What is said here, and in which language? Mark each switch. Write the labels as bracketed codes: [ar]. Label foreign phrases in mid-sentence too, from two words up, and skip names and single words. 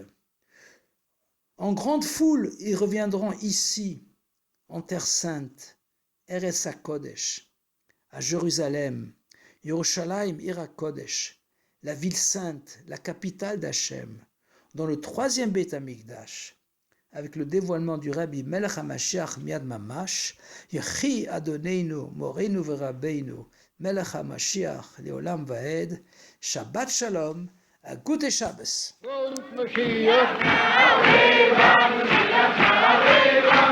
[fr] En grande foule, ils reviendront ici, en Terre Sainte, [he] ארץ הקודש, [fr] à Jérusalem, [he] ירושלים עיר הקודש, [fr] la ville sainte, la capitale d'Hachem, dans le troisième [he] בית המקדש, [fr] avec le dévoilement du [he] רבי מלך המשיח מיד ממש, יחי אדוננו, מורנו ורבנו, מלך המשיח, לעולם ועד, שבת שלום, [yi] א גוטן שבת.